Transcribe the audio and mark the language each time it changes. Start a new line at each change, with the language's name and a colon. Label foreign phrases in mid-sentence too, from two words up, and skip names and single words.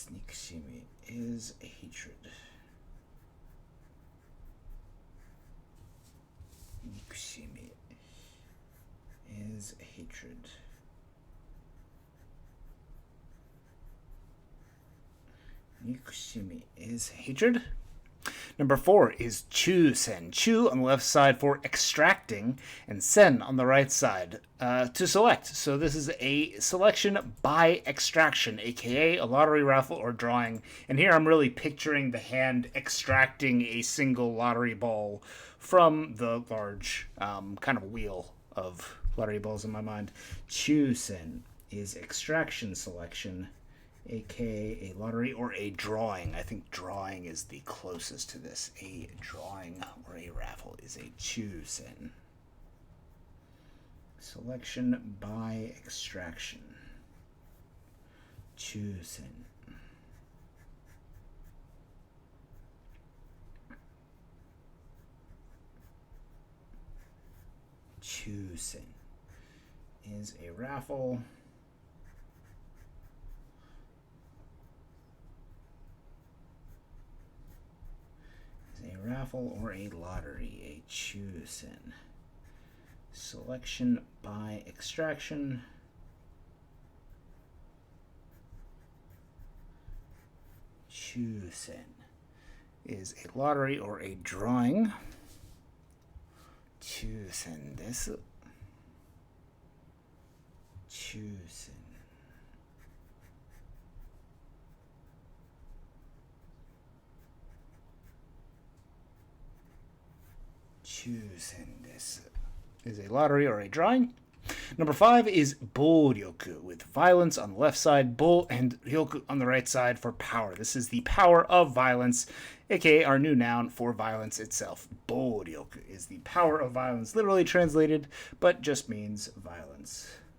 English: Nikoshimi is hatred. Nikoshimi is hatred. Nikoshimi is hatred. Number 4 is chu-sen. Chu on the left side for extracting, and sen on the right side to select. So this is a selection by extraction, aka a lottery raffle or drawing. And here I'm really picturing the hand extracting a single lottery ball from the large kind of wheel of lottery balls in my mind. Chu-sen is extraction selection, aka a lottery or a drawing. I think drawing is the closest to this. A drawing or a raffle is a chu-sen. Selection by extraction. Chu-sen. Chu-sen is a raffle. A raffle or a lottery, a chu-sen. Selection by extraction. Chu-sen is a lottery or a drawing.
Japanese: 抽選です。抽選. 抽選です
English: is a lottery or a drawing. Number 5 is bouryoku, with violence on the left side, bo and ryoku on the right side for power. This is the power of violence, aka our new noun for violence itself. Bouryoku is the power of violence, literally translated, but just means violence.